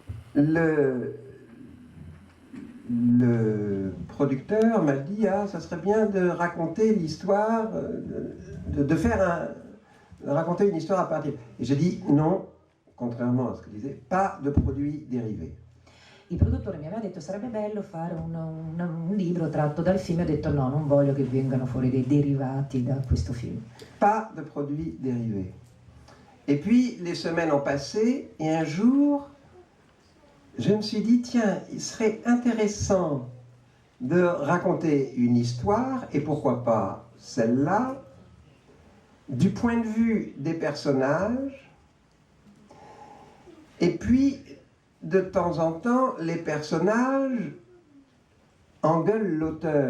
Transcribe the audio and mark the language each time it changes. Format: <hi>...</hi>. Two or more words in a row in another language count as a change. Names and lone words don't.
<fr>le producteur m'a dit « Ah, ça serait bien de raconter l'histoire, raconter une histoire à partir... » Et j'ai dit « Non, contrairement à ce que disait, pas de produits dérivés. »</fr> <it>Il produttore mi aveva detto sarebbe bello fare un libro tratto dal film, e ho detto no, non voglio che vengano fuori dei derivati da questo film.</it> <fr>Pas de produits dérivés. Et puis les semaines ont passé et un jour, je me suis dit tiens, il serait intéressant de raconter une histoire, et pourquoi pas celle-là, du point de vue des personnages, et puis de temps en temps, les personnages engueulent l'auteur.</fr>